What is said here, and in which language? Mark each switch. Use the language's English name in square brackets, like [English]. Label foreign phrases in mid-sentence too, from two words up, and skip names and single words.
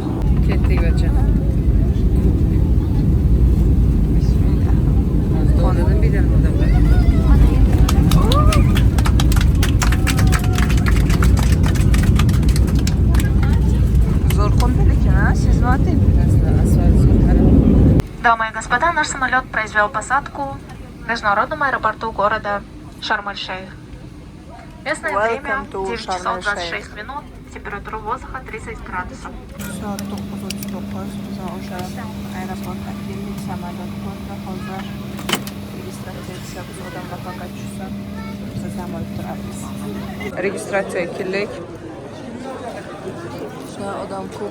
[Uzbek] Ketdik bacham. Qo'lidan bidan odamlar. Zo'r qo'ndi lekin, sezmadim. [Russian] Дамы и господа, наш самолет произвел посадку в международном аэропорту города Шарм-эль-Шейх. Местное время 9 часов 26 минут, температура воздуха 30 градусов. [Uzbek] Soat 9:39 biz o'sha aeroportga keldik, samolyot qo'ndi. Hozir registratsiya biz odamlar faqat tushsa, biz dam olib turamiz. Registratsiyaga keldik. Shuna odam ko'p.